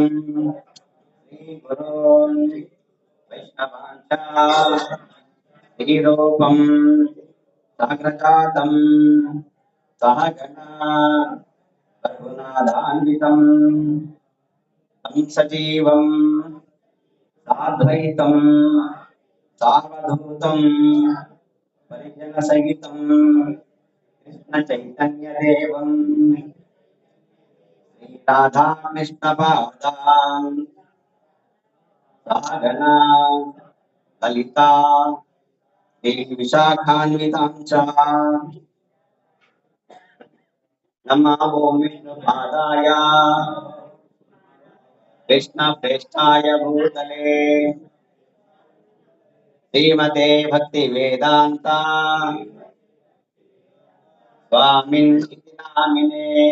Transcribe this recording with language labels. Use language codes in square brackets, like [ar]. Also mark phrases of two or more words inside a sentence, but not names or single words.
[sa] శ్రీగురోన్ వైష్ణవాంచ శ్రీరూపం సాగ్రజాతం సహగణా రఘునాథాన్వితం తం సజీవం సాద్వైతం సావధూతం పరిజన సహితం కృష్ణ చైతన్య దేవం శ్రీ రాధా కృష్ణ పాదాం సహగణా లలితా శ్రీ విశాఖాన్వితాం చ నమో విష్ణుపాదాయ कृष्ण प्रेष्ठाय भूतले श्रीमते भक्ति वेदांता स्वामिन् नामिने